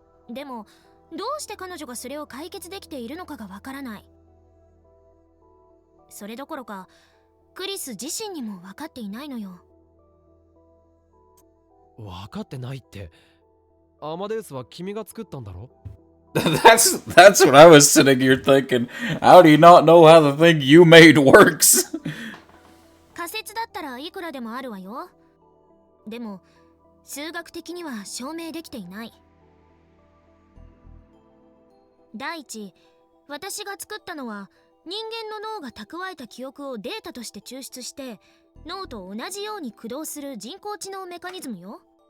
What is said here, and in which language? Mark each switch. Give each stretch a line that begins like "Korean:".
Japanese: でもどうして彼女がそれを解決できているのかがわからない。それどころかクリス自身にも分かっていないのよ。分かってないって、アマデウスは君が作ったんだろ？
English: That's what I was sitting here thinking. How do you not know how the thing you made works?
Japanese: 仮説だったらいくらでもあるわよ。でも数学的には証明できていない。第一、私が作ったのは人間の脳が蓄えた記憶をデータとして抽出して脳と同じように駆動する人工知能メカニズムよ。